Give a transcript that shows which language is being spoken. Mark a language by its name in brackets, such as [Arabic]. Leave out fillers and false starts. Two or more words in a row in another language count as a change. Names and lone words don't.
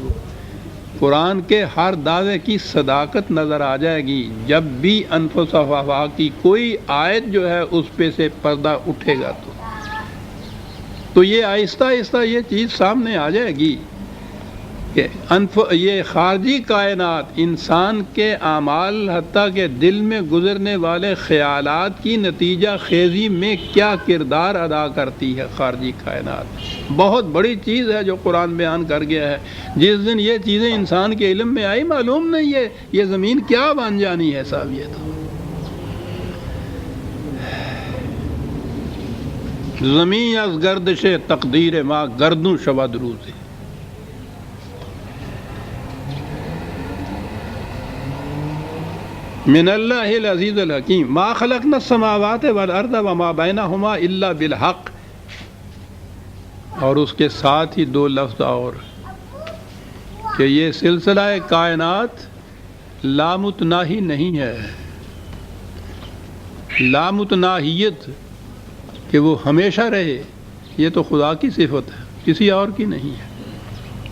[Urdu] وہ قرآن کے ہر دعوے کی صداقت نظر آ جائے گی جب بھی انفس و آفاق کی کوئی آیت جو ہے اس پہ سے پردہ اٹھے گا تو یہ آہستہ آہستہ یہ چیز سامنے آ جائے گی کہ یہ خارجی کائنات انسان کے اعمال حتیٰ کہ دل میں گزرنے والے خیالات کی نتیجہ خیزی میں کیا کردار ادا کرتی ہے۔ خارجی کائنات بہت بڑی چیز ہے جو قرآن بیان کر گیا ہے۔ جس دن یہ چیزیں انسان کے علم میں آئی معلوم نہیں ہے یہ زمین کیا بن جانی ہے صاحب۔ یہ تو [Persian] زمین از گردش تقدیر ما گردوں شود روزے۔ [Arabic] من اللہ العزیز الحکیم ما خلقنا السماوات والارض وما بینہما الا بالحق، [Urdu] اور اس کے ساتھ ہی دو لفظ اور کہ یہ سلسلہ کائنات لامتناہی نہیں ہے۔ لامتناہیت کہ وہ ہمیشہ رہے یہ تو خدا کی صفت ہے، کسی اور کی نہیں ہے۔